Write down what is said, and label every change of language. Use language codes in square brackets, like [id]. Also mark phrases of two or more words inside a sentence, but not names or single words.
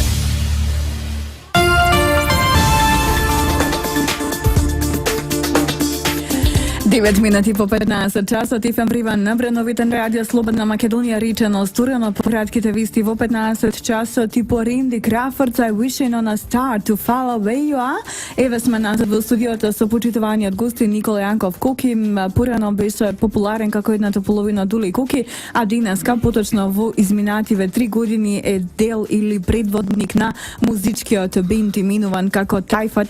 [mk] 9 минути по 15 часот ФМ Вреба на Брановите на Радио Слободна Македонија, речено стурено по кратките вести во 15 часот и по Ринди Крафорд [en] I wishing on a star to follow where you are. [mk] Еве сме назад во студиото со почитуваниот гости Никола Јанков Куки. Порано беше популарен како едната половина Дули Куки, а денеска поточно во изминативе 3 години е дел или предводник на музичкиот бенд именуван како Тајфата.